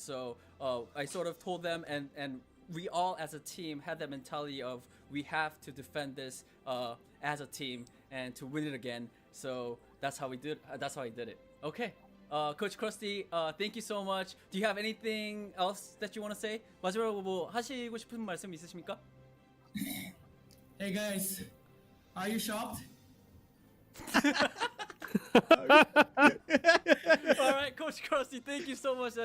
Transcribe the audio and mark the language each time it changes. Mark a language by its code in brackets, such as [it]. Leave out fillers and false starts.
[en] So I sort of told them, and we all as a team had that mentality of we have to defend this as a team and to win it again. So that's how we did. That's how I did it. Okay, Coach Krusty, thank you so much. Do you have anything else that you want to say? [ko] 마지막으로 뭐 하시고 싶은 말씀 있으십니까? [en] Hey guys, are you shocked? Alright, Coach Krusty, thank you so much.